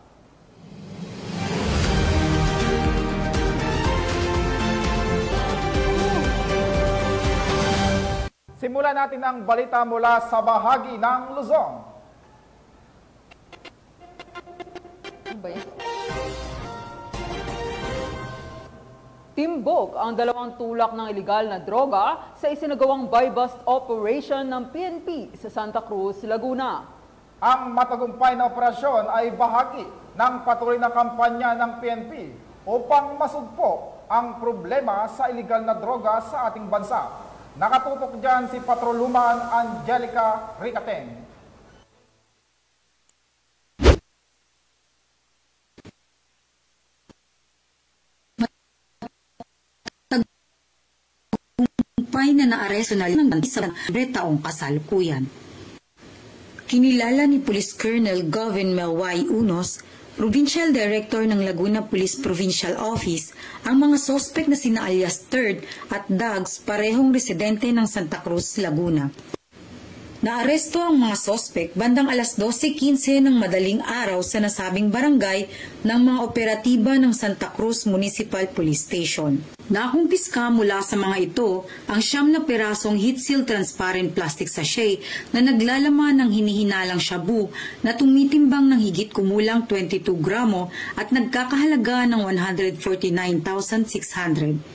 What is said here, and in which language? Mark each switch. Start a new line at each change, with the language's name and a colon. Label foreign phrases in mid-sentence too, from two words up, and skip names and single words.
Filipino: Simulan natin ang balita mula sa bahagi ng Luzon. Ano ba yan? Timbog ang 2 tulak ng ilegal na droga sa isinagawang
English: buy-bust operation
Filipino: ng PNP sa Santa Cruz, Laguna. Ang matagumpay na operasyon ay bahagi ng patuloy na kampanya ng PNP upang masugpo ang problema sa ilegal na droga sa ating bansa. Nakatutok dyan si Patroluman Angelica Ricaten. Na naaresto na ng sa taong kasalukuyan. Kinilala ni Police Colonel Govin Melway Unos,
English: Provincial Director
Filipino: ng Laguna Police Provincial Office, ang mga sospek na sina alias Third at Dags, parehong residente ng Santa Cruz, Laguna. Naaresto ang mga sospek bandang alas 12:15 ng madaling araw sa nasabing barangay ng mga operatiba ng Santa Cruz Municipal Police Station. Nakumpiska mula sa mga ito ang 9 na pirasong
English: heat seal transparent plastic sachet
Filipino: na naglalaman ng hinihinalang shabu na tumitimbang ng higit kumulang 22 gramo at nagkakahalaga ng 149,600.